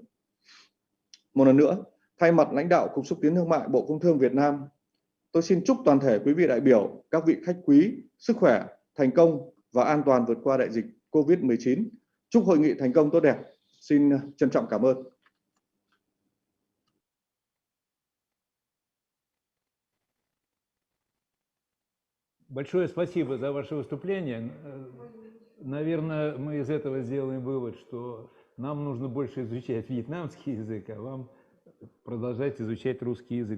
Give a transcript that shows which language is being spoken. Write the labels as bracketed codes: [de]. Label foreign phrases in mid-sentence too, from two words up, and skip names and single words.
[vi] Một lần nữa, thay mặt lãnh đạo Cục Xúc tiến Thương mại Bộ Công Thương Việt Nam, tôi xin chúc toàn thể quý vị đại biểu, các vị khách quý, sức khỏe, thành công và an toàn vượt qua đại dịch COVID-19. Chúc hội nghị thành công tốt đẹp. Xin trân trọng cảm ơn. [ru] Большое спасибо за ваше выступление. Наверное, мы из этого сделаем вывод, что нам нужно больше изучать вьетнамский язык, а вам продолжать изучать русский язык.